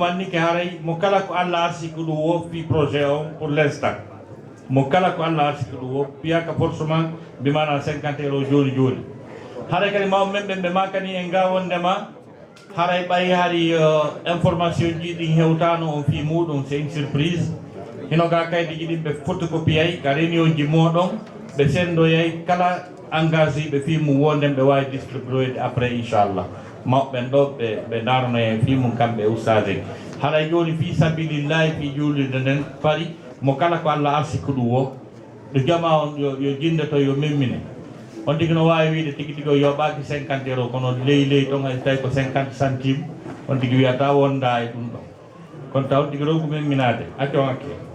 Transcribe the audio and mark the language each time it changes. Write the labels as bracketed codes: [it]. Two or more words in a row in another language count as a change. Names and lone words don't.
[ff] anni ke haray mo kala ko Allah arsi ko ɗum wofi projet o [fr] pour l'instant [ff] mo kala ko Allah arsi ko ɗum wof piyaka forcément mbimana 50 € joni joni haray kadi maw men ɓe makani en gawondema haray ɓayi hari information ji ɗin hewtano on fi muɗum [fr] c'est une surprise [ff] hino ga kaydi ji ɗin ɓe photocopie ay ka réunion ji moɗon ɓe sendoyay kala engagé ɓe fi mum wonden ɓe wawi distribuer après inchallah mawɓen ɗo ɓe darno e fi mum kamɓe ustage haɗa joni [ar] fi sabilillahi [ff] fi julirde nden paari mo kala ko Allah arsi ko ɗum wo ɗo jama on yo jinde to yo memmine on tigi no wawi wiide tigi tigi o yoɓaki 50 € kono ley ton hay tawi ko 50 centime on tigi wiyata wonda e ɗum ɗo kono taw tigi ɗo ko memminade acco hakke